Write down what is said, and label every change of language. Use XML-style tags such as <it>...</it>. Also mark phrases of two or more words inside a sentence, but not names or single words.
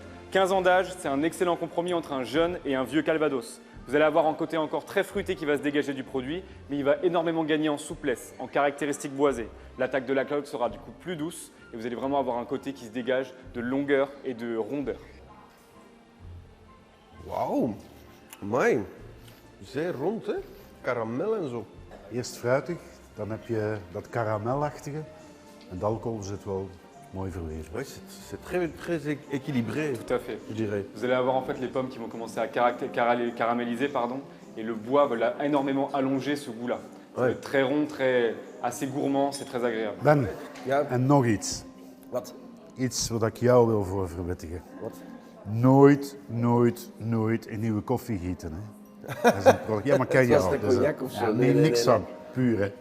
<fr>15 ans d'âge, c'est un excellent compromis entre un jeune et un vieux calvados. Vous allez avoir un côté encore très fruité qui va se dégager du produit, mais il va énormément gagner en souplesse, en caractéristiques boisées. L'attaque de l'alcool sera du coup plus douce et vous allez vraiment avoir un côté qui se dégage de longueur et de rondeur.</fr> <nl>Wauw, amai. Zeer rond, hè? Karamel en zo. Eerst fruitig, dan heb je dat karamelachtige. En de alcohol zit wel mooi verweven.</nl> <fr>Oui, c'est très équilibré, Tout à fait. je dirais. Vous allez avoir en fait les pommes qui vont commencer à caraméliser, et le bois va énormément allonger ce goût-là. Ça va être très rond, assez gourmand, c'est très agréable. Ben,</fr> <nl>Ja, en nog iets. wat? Iets wat ik jou wil voor verwittigen. Wat? Nooit een nieuwe koffie gieten. Hè. Dat is een product. Ja, maar ken je Was al. de Dat is een- cognac of zo? Ja, Nee, nee, niks nee, van. Puur, hè.</nl>